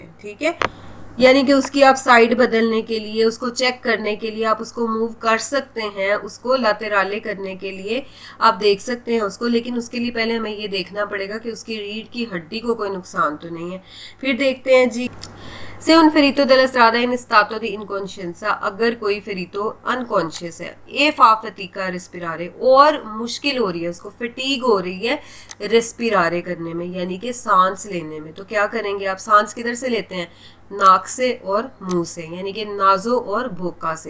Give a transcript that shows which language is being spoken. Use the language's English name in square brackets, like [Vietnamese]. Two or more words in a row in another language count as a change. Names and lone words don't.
[Hindi] ठीक है, यानी कि उसकी आप साइड बदलने के लिए, उसको चेक करने के लिए आप उसको मूव कर सकते हैं, उसको लातेराले करने के लिए आप देख सकते हैं उसको, लेकिन उसके लिए पहले हमें ये देखना पड़ेगा कि उसकी रीढ़ की हड्डी को कोई नुकसान तो नहीं है। फिर देखते हैं जी, [Italian] Se un ferito della strada in stato di incoscienza, [Hindi] अगर कोई फेरितो अनकॉन्शियस है, [Italian] e fa fatica respirare, [Hindi] और मुश्किल हो रही है उसको, फटीग हो रही है रिस्पिरारे करने में, यानी कि सांस लेने में, तो क्या करेंगे आप, सांस किधर से लेते हैं, नाक से और मुंह से, यानी कि नाजो और भोका से।